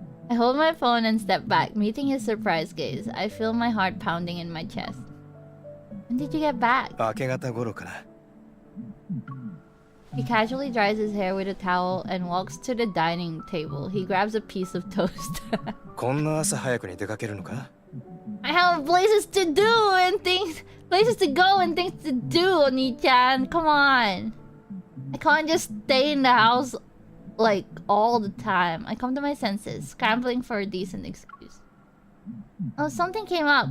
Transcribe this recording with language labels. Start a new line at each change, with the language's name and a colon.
English: I hold my phone and step back, meeting his surprised gaze. I feel my heart pounding in my chest. When did you get back?
Japanese: 明け方頃から.
English: He casually dries his hair with a towel and walks to the dining table. He grabs a piece of toast.
Japanese: こんな朝早くに出かけるのか?
English: I have places to do and things, places to go and things to do, Oni-chan. Come on. I can't just stay in the house like all the time. I come to my senses, scrambling for a decent excuse. Oh, something came up.